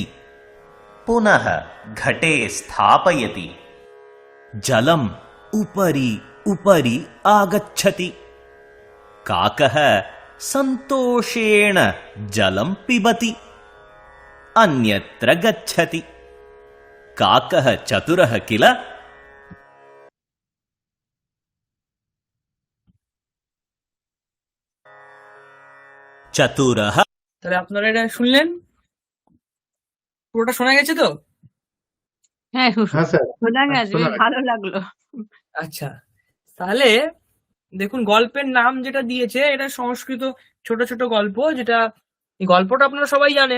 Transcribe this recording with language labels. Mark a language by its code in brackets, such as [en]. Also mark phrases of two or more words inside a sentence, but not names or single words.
[sa] पुनः घटे स्थापयति जलम् उपरि उपरि आगच्छति काकः सन्तोषेण जलं पिबति अन्यत्र गच्छति काकः चतुरः किल चतुरः [bn] তাহলে আপনারা এটা শুনলেন, পুরোটা শোনা গেছে তো? হ্যাঁ হ্যাঁ স্যার। শোনা গেছে, শোনা বেশ গেছে। ভালো লাগলো। আচ্ছা, তাহলে দেখুন গল্পের নাম যেটা দিয়েছে এটা সংস্কৃত ছোট ছোট গল্প, যেটা এই গল্পটা আপনারা সবাই জানেন।